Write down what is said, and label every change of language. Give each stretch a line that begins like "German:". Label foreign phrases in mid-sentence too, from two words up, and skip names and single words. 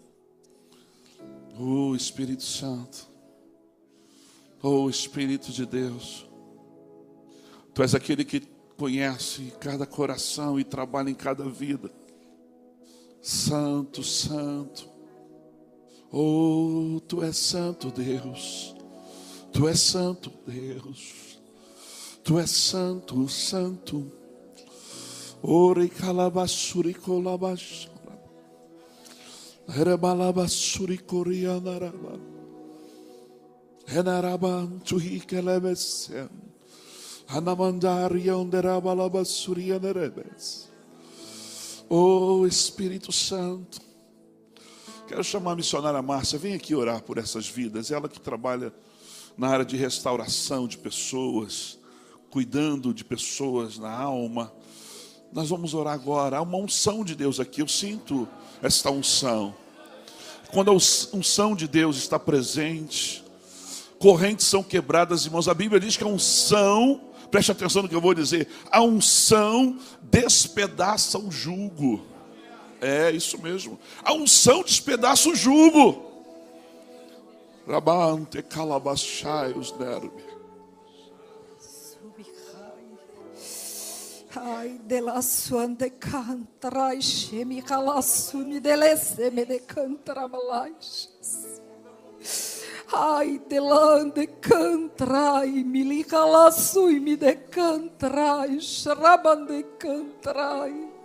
Portuguese: Oh Espírito Santo, oh Espírito de Deus, Tu és aquele que conhece cada coração e trabalha em cada vida. Santo, Santo, oh, Tu és santo, Deus. Tu és santo, Deus. Tu és santo, Santo. Ore calabassuri colabashara. Rebalabassuri corianaraba. Henaraban tuhi kelebesen. Hanamandarion derabalabassuri anerebes. Oh Espírito Santo, quero chamar a missionária Márcia, vem aqui orar por essas vidas. Ela que trabalha na área de restauração de pessoas, cuidando de pessoas na alma. Nós vamos orar agora. Há uma unção de Deus aqui, eu sinto esta unção. Quando a unção de Deus está presente, correntes são quebradas, irmãos. A Bíblia diz que a unção, preste atenção no que eu vou dizer, a unção despedaça o jugo. É isso mesmo, a unção despedaça o jugo. Rabante calabachai os nervos. Ai, de la suande cantrai, shemi calasuni delesse me de cantra malaixes. Ai, de lande cantrai, mili calasui me de cantrai, shrabande cantrai.